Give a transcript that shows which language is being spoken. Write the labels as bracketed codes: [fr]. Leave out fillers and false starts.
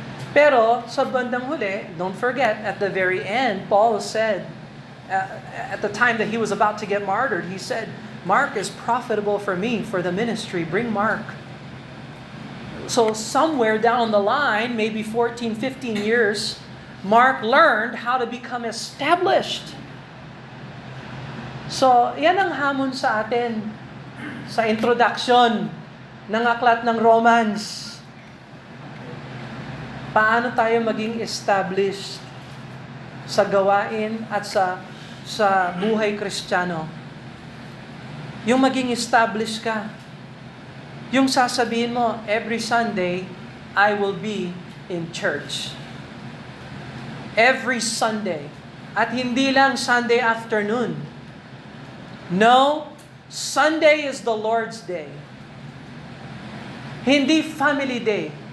[tl] Pero sa bandang huli, [en] don't forget, at the very end, Paul said, at the time that he was about to get martyred, he said, Mark is profitable for me, for the ministry. Bring Mark. So somewhere down the line, maybe 14, 15 years, Mark learned how to become established. [tl] So, yan ang hamon sa atin sa introduction ng aklat ng Romans. Paano tayo maging established sa gawain at sa buhay Kristiyano? Yung maging established ka. Yung sasabihin mo, [en] every Sunday, I will be in church. Every Sunday. [tl] At hindi lang [en] Sunday afternoon. No, Sunday is the Lord's day. Hindi family day.